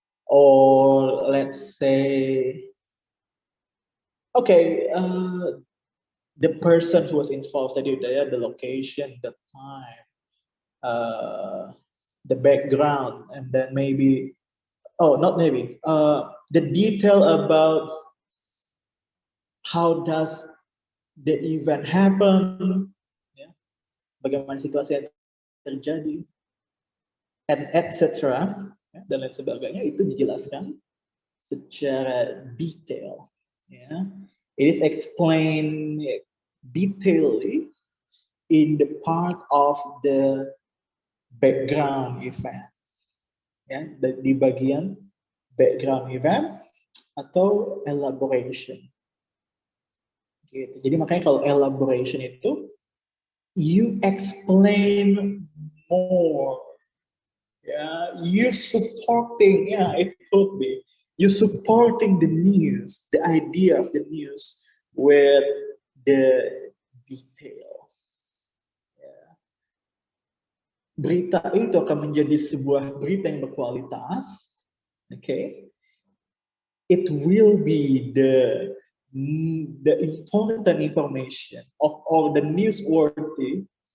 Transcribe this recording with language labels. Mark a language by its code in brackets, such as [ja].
[en] Or let's say, okay, the person who was involved [id] tadi udah ya, [en] the location, the time, the background, and then maybe, oh not maybe, the detail about how does the event happen, ya, [id] bagaimana situasi yang terjadi, [en] and etc. [id] Ya, dan lain sebagainya itu dijelaskan secara detail. Ya. [en] It is explained detailedly in the part of the background event. [id] Ya, di bagian background event atau elaboration. Gitu. Jadi makanya kalau elaboration itu [en] you explain more. Ya, you supporting, yeah, it could be you supporting the news, the idea of the news with the detail. [id] Berita itu akan menjadi sebuah berita yang berkualitas. [en] Okay, it will be the important information of all the newsworthy.